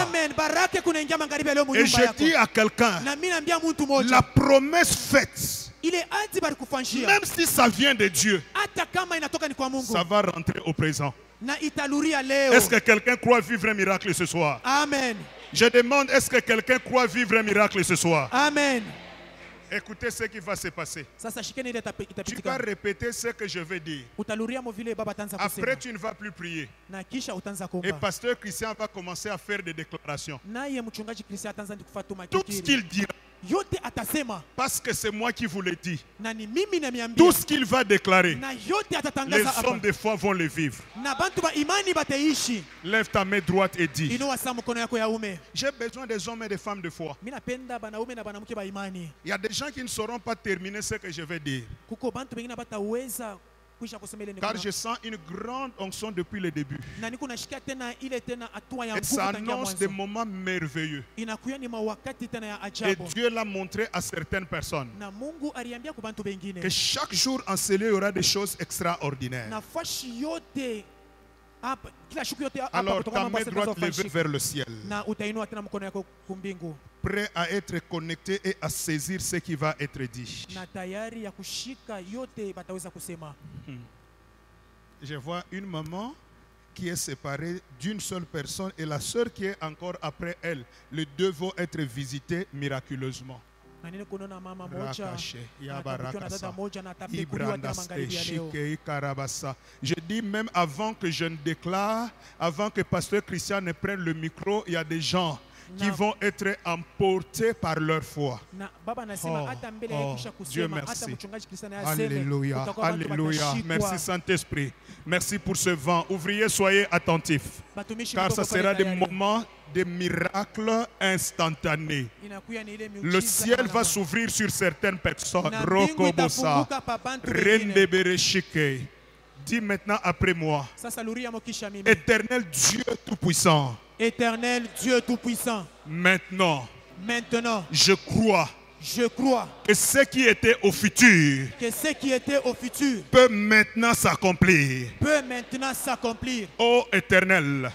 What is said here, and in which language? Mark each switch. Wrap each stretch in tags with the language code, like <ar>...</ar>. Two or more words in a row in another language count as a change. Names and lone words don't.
<fr>Et je dis à quelqu'un, la promesse faite, même si ça vient de Dieu, ça va rentrer au présent. Est-ce que quelqu'un croit vivre un miracle ce soir? Amen. Je demande, est-ce que quelqu'un croit vivre un miracle ce soir? Amen. Écoutez ce qui va se passer.</fr> <sw>Sasa shikeni ile</sw> <fr>Tu vas</fr> <sw>itapitika.</sw> <fr>répéter ce que je vais dire.</fr> <sw>Utaluria mo vile baba ataanza kusema.</sw> <fr>Après, tu ne vas plus prier.</fr> <sw>Na kisha utaanza</sw> <fr>Et</fr> <sw>kuomba.</sw> <fr>pasteur Christian va commencer à faire des déclarations.</fr> <sw>Naye mchungaji Kristo ataanza kufatuma</sw> <fr>Tout ce</fr> <sw>kikiri.</sw> <fr>qu'il dira,</fr> <sw>Yote atasema</sw> <fr>parce que c'est moi qui vous le dis.</fr> <sw>na ni mimi nimeambia.</sw> <fr>Tout ce qu'il va déclarer,</fr> <sw>Na yote</sw> <fr>les</fr> <sw>atatangaza hapa.</sw> <fr>hommes de foi vont le vivre.</fr> <sw>Na bantu ba imani bataishi.</sw> <fr>Lève ta main droite et dis:</fr> <sw>Inua saa mkono yako ya ume.</sw> <fr>j'ai besoin des hommes et des femmes de foi.</fr> <sw>Mimi napenda banaume na banamke ba imani.</sw> <fr>Il y a des gens qui ne sauront pas terminer ce que je vais dire.</fr> <sw>Kuko bantu bengine bataweza kuisha kusema ile</sw> <fr>Car</fr> <sw>neno.</sw> <fr>je sens une grande onction depuis le début.</fr> <sw>Na niko nashikia tena ile tena hatua ya</sw> <fr>Et</fr> <sw>nguvu</sw> <fr>ça</fr> <sw>tangia</sw> <fr>annonce des</fr> <sw>mwanzo.</sw> <fr>moments merveilleux.</fr> <sw>Inakuya ni mawakati tena ya</sw> <fr>Et</fr> <sw>ajabu.</sw> <fr>Dieu l'a montré à certaines personnes.</fr> <sw>Na Mungu aliambia kwa bantu bengine.</sw> <fr>Que chaque jour en ce lieu, il y aura des choses extraordinaires.</fr> <sw>Nafasi yote hapa kila siku yote hapa</sw> <fr>Alors</fr> <sw>kutoka</sw> <fr>ta</fr> <sw>mambo</sw> <fr>main</fr> <sw>ya</sw> <fr>droite levée</fr> <sw>zinazofanyika.</sw> <fr>vers le ciel.</fr> <sw>Na utainua tena mkono yako kumbingu.</sw> <fr>Prêt à être connecté et à saisir ce qui va être dit.</fr> <sw>Na tayari ya kushika yote bataweza kusema.</sw> <fr>Je vois une maman qui est séparée d'une seule personne et la sœur qui est encore après elle. Les deux vont être visités miraculeusement.</fr> <sw>Na nini kunaona mama moja Rakashe, na atabukiwa na dada moja na atapekuliwa tena magharibi ya leo. Ibrandaste, Karabassa.</sw> <fr>Je dis même avant que je ne déclare, avant que pasteur Christian ne prenne le micro, il y a des gens qui vont être emportés par leur foi.</fr> <sw>Na baba anasema hata mbele ya kisha</sw> <fr>Dieu</fr> <sw>kusema hata</sw> <fr>merci.</fr> <sw>mchungaji Kristo naye aseme.</sw> <fr>Alléluia,</fr> <sw>kutakuwa watu</sw> <fr>alléluia.</fr> <sw>watashikwa.</sw> <fr>Merci Saint-Esprit. Merci pour ce vent. Ouvriers, soyez attentifs.</fr> <sw>Batumishi</sw> <fr>Car</fr> <sw>mtoko</sw> <fr>ça</fr> <sw>pale</sw> <fr>sera des</fr> <sw>tayari.</sw> <fr>moments de miracles instantanés.</fr> <sw>Inakuya ni ile</sw> <fr>Le</fr> <sw>miujiza</sw> <fr>ciel</fr> <sw>na</sw> <fr>va s'ouvrir sur certaines personnes.</fr> <sw>Na mbingu Rokobosa, itafunguka pa bantu wengine. Rendebereshike.</sw> <fr>Dis maintenant après moi:</fr> <sw>Sasa luria mokisha mimi.</sw> <fr>Éternel Dieu Tout-Puissant, Éternel Dieu Tout-Puissant, maintenant, maintenant, je crois je crois que ce qui était au futur que ce qui était au futur peut maintenant s'accomplir. peut maintenant s'accomplir. Ô Éternel,</fr>